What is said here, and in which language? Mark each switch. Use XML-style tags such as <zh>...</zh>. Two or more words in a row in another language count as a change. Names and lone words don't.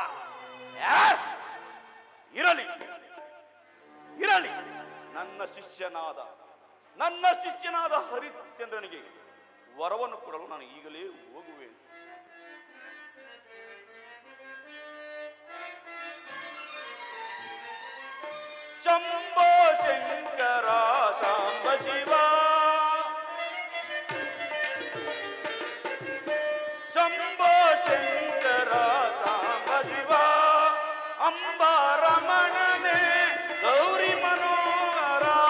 <kn>ಇರಲಿ ಇರಲಿ, ನನ್ನ ಶಿಷ್ಯನಾದ ಹರಿಶ್ಚಂದ್ರನಿಗೆ ವರವನ್ನು ಕೊಡಲು ನಾನು ಈಗಲೇ ಹೋಗುವೆನು. ಶಂಭೋ ಶಂಕರ ಶಾಂಬ ಶಿವ ಶಂಭೋ ಶಂಕರ ಶಾಂಬ ಶಿವ ಅಂಬಾರಮಣನೆ ಗೌರಿ ಮನೋಹರ</kn>